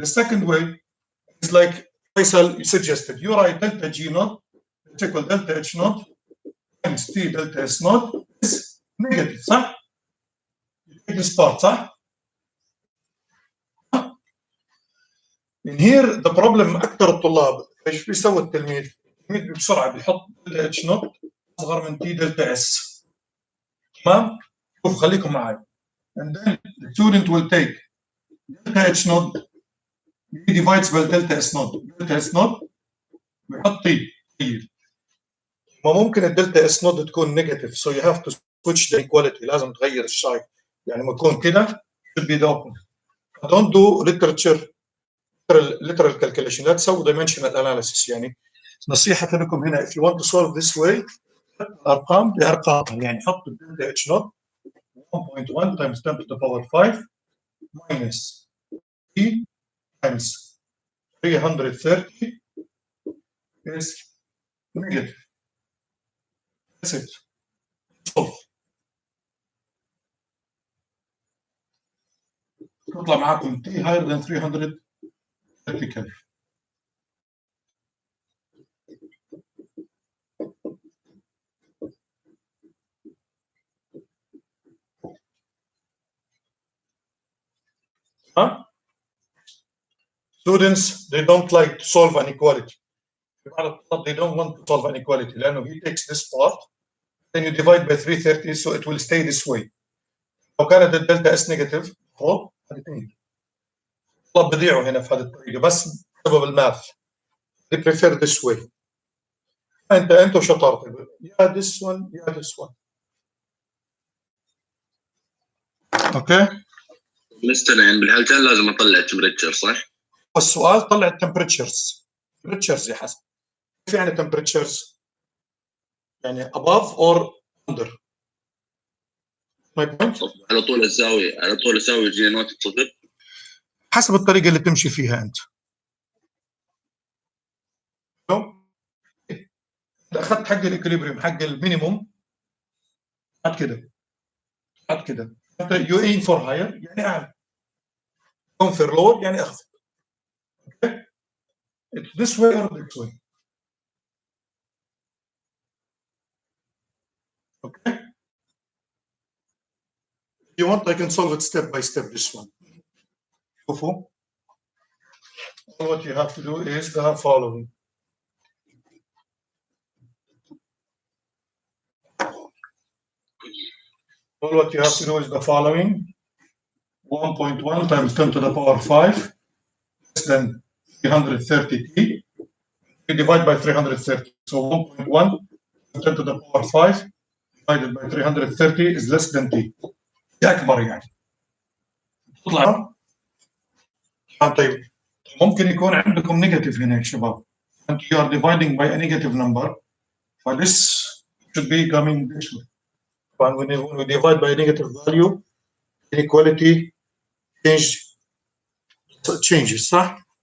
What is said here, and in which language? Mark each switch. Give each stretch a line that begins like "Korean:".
English: The second way is like Faisal suggested. You write delta G naught is equal delta H naught times T delta S naught is negative,
Arabic: صح?
English: You take this part, صح? In here the problem
Arabic: أكثر الطلاب ايش بيسوي التلميذ؟ التلميذ بسرعة بيحط دلتا اتش نوت أصغر من تي دلتا اس. تمام؟ شوف خليكم معي.
English: And then the student will take delta H naught divides by delta S naught.
Arabic: delta S naught بيحط تي. ما ممكن الدلتا اس نوت تكون نيجاتيف
English: so you have to switch the equality
Arabic: لازم تغير الشاي يعني لما تكون كده
English: should be the opposite. don't do literal calculation
Arabic: لا تسوي
English: dimensional analysis
Arabic: يعني نصيحة لكم هنا
English: if you want to solve this way
Arabic: الأرقام بأرقامها يعني حط الدلتا اتش نوت
English: 1.1 times 10 to the power 5 minus t times 330 is negative. That's it. Solve.
Arabic: تطلع معاكم
English: t higher than 330 Kelvin. Huh? Students, they don't like to solve an equality. They don't want to solve an equality.
Arabic: لأنه
English: he takes this part, then you divide by 330 so it will stay this way.
Arabic: لو كانت الدلتا اس نيجاتيف المفروض هذه طب بضيعوا هنا في هذه الطريقة بس بسبب الماث.
English: They prefer this way.
Arabic: أنت وشطارتك. يا
English: this one يا this one. Okay.
Arabic: مستر يعني بالحالتين لازم اطلع تمبريتشر صح؟ والسؤال طلع التمبريتشرز.
English: temperatures
Arabic: يا حسن. كيف يعني
English: temperatures؟
Arabic: يعني
English: above or under. My point.
Arabic: على طول اساوي جي نوت صفر حسب الطريقة اللي تمشي فيها أنت. إذا أخذت حق الإكوليبريم حق المينيموم حط كده حط كده. أنت
English: you aim for higher
Arabic: يعني أعلى.
English: aim for lower
Arabic: يعني أخفض.
English: Okay. It's this way or this way. Okay. If you want I can solve it step by step this one.
Arabic: شوفوا.
English: All what you have to do is the following. All what you have to do is the following. 1.1 times 10 to the power 5 less than 330t. We divide by 330. So 1.1 10 to the power 5 divided by 330 is less than t.
Arabic: أكبر يعني. تطلع طيب ممكن يكون عندكم نيجاتيف هنا يا شباب.
English: And you are dividing by a negative number. For this should be coming this way. And when we divide by a negative value, inequality changes,
Arabic: صح؟